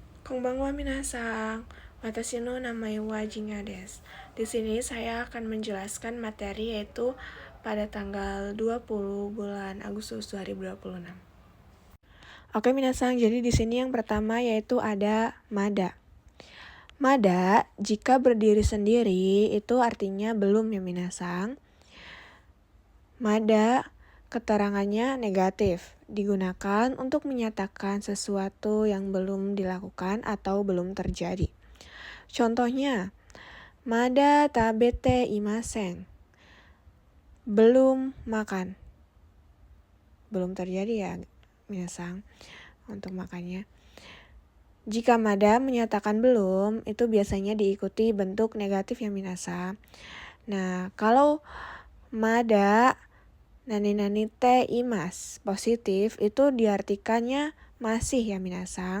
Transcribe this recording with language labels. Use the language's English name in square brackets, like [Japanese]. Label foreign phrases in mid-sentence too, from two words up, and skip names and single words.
[Japanese] こんばんは皆さん、私の名前はJingaです. [Indonesian] Di sini saya akan menjelaskan materi yaitu pada tanggal 20 bulan Agustus 2026. Oke minasang, jadi di sini yang pertama yaitu ada mada. Mada jika berdiri sendiri itu artinya belum ya minasang. Mada keterangannya negatif, digunakan untuk menyatakan sesuatu yang belum dilakukan atau belum terjadi. Contohnya, [Japanese] まだ食べていません, [Indonesian] belum makan. Belum terjadi ya minasang untuk makannya. Jika mada menyatakan belum, itu biasanya diikuti bentuk negatif ya minasang. Nah, kalau [Japanese] まだ何ています [Indonesian] positif itu diartikannya masih ya minasang.